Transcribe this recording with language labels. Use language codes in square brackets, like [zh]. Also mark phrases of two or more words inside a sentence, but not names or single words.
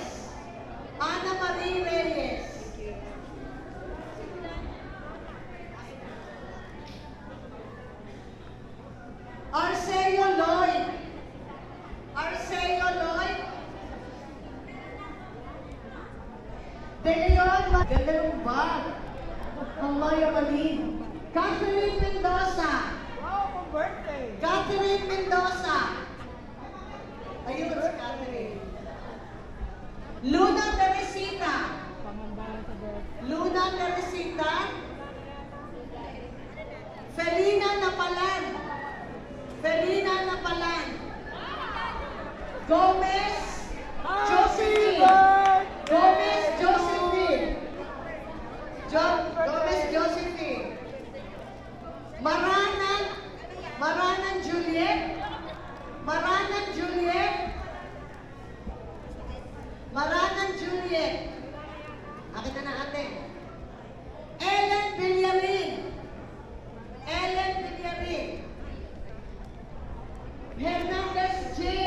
[tl] Ana Marie Reyes. Arceo Lloyd. Arceo Lloyd. De Leon, maganda ng bag. Ang mayamalin. Catherine Mendoza. [en] Wow, my birthday! [tl] Catherine Mendoza. Ayun si Catherine. Luna Teresita. Luna Teresita. Felina Napalan. Felina Napalan. Gomez Josephine. Gomez Josephine. Gomez Josephine. Maranan Juliet. Maranan Juliet. Maranan Juliet. Nakita na ate. Ellen Villarin. Ellen Villarin. Hernandez J.